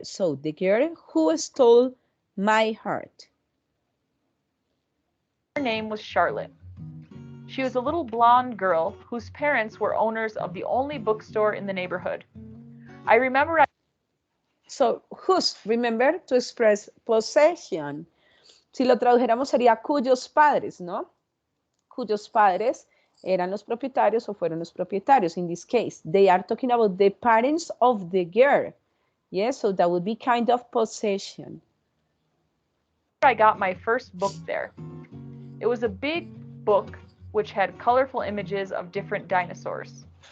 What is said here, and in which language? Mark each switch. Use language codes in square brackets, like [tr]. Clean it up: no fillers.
[en] So the girl who stole my heart. Her name was Charlotte. She was a little blonde girl whose parents were owners of the only bookstore in the neighborhood. I remember. So whose, remember, to express possession. [es] Si lo tradujéramos sería cuyos padres, ¿no? Cuyos padres eran los propietarios o fueron los propietarios. [en] In this case, they are talking about the parents of the girl. Yes, so that would be kind of possession. I got my first book there. It was a big book which had colorful images of different dinosaurs.